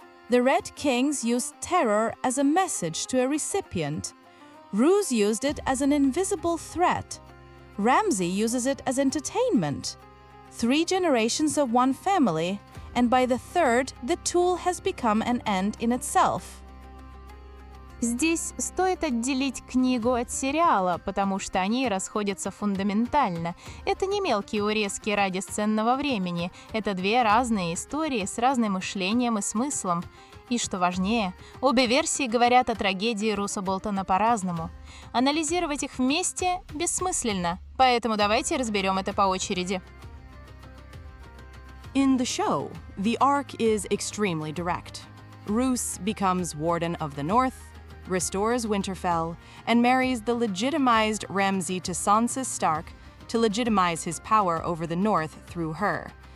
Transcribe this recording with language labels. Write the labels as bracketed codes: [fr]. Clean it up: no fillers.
[en] The Red Kings used terror as a message to a recipient. Roose used it as an invisible threat. Ramsay uses it as entertainment. 3 generations of one family, and by the third, the tool has become an end in itself. [ru] Здесь стоит отделить книгу от сериала, потому что они расходятся фундаментально. Это не мелкие урезки ради сценного времени. Это 2 разные истории с разным мышлением и смыслом. И что важнее, обе версии говорят о трагедии Руса Болтона по-разному. Анализировать их вместе бессмысленно, поэтому давайте разберем это по очереди. [en] In the show, the arc is extremely direct. Roose becomes Warden of the North, restores Winterfell, and marries the legitimized Ramsay to Sansa Stark to legitimize his power over the North through her.